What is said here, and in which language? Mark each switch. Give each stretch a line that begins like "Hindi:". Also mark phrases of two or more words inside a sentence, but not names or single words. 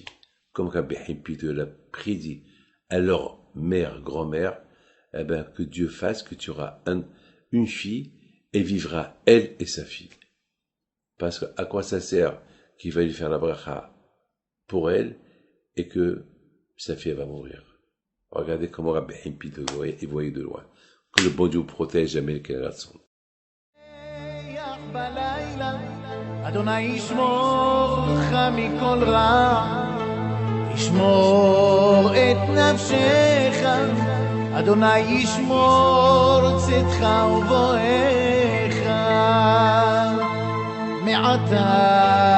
French: Comme Rabbi Haïm Pinto l'a prédit à leur mère, grand-mère, eh ben, que Dieu fasse que tu auras une fille et vivra elle et sa fille. Parce que à quoi ça sert qu'il va lui faire la bracha pour elle et que sa fille va mourir. Regardez comment Rabbi Haïm Pinto voyait de loin. Que le bon Dieu protège jamais qu'elle reste.
Hebrew: אדוני ישמור לך מכל רע, ישמור את נפשך, אדוני ישמור צאתך ובואך מעתה